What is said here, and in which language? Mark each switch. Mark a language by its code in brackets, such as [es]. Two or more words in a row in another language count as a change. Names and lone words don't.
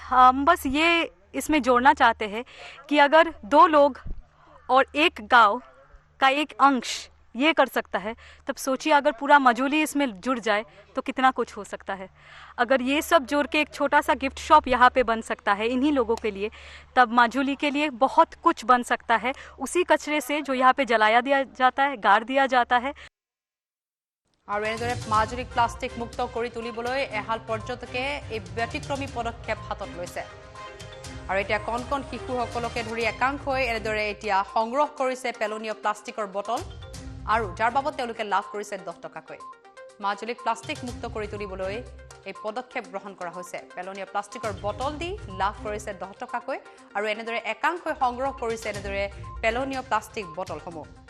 [hi] हम बस ये इसमें जोड़ना चाहते हैं कि अगर 2 लोग और एक गांव का एक अंश ये कर सकता है तब सोचिए अगर पूरा मजूली इसमें जुड़ जाए तो कितना कुछ हो सकता है अगर ये सब जोड़ के एक छोटा सा गिफ्ट शॉप यहाँ पे बन सकता है इन्हीं लोगों के लिए तब माजुली के लिए बहुत कुछ बन सकता है उसी कचरे से जो यहाँ पे जलाया दिया जाता है गाड़ दिया जाता है [as] আৰু এনেদৰে মাজুলীক প্লাষ্টিক মুক্ত কৰি তুলিবলৈ এহাল পৰ্যটকে এই ব্যতিক্ৰমী পদক্ষেপ হাতত লৈছে আৰু এতিয়া কণ কণ শিশুসকলকে ধৰি একাংশই এনেদৰে এতিয়া সংগ্ৰহ কৰিছে পেলনীয়া প্লাষ্টিকৰ বটল আৰু যাৰ বাবদ তেওঁলোকে লাভ কৰিছে 10 টকাকৈ মাজুলীক প্লাষ্টিক মুক্ত কৰি তুলিবলৈ এই পদক্ষেপ গ্ৰহণ কৰা হৈছে পেলনীয়া প্লাষ্টিকৰ বটল দি লাভ কৰিছে 10 টকাকৈ আৰু এনেদৰে একাংশই সংগ্ৰহ কৰিছে এনেদৰে পেলনীয়া প্লাষ্টিক বটলসমূহ